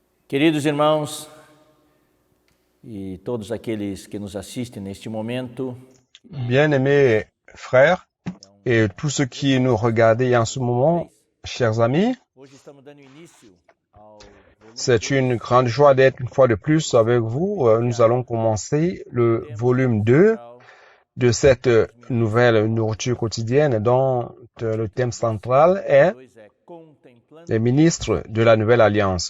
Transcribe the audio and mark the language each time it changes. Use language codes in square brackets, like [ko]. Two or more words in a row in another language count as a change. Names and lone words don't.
[pt] Queridos irmãos e todos aqueles que nos assistem neste momento, [fr] Bien-aimés frères et tous ceux qui nous regardent en ce moment, chers amis, [pt] hoje estamos dando início ao [fr] c'est une grande joie d'être une fois de plus avec vous. Nous allons commencer le volume 2 de cette nouvelle nourriture quotidienne dont le thème central est les ministres de la Nouvelle Alliance.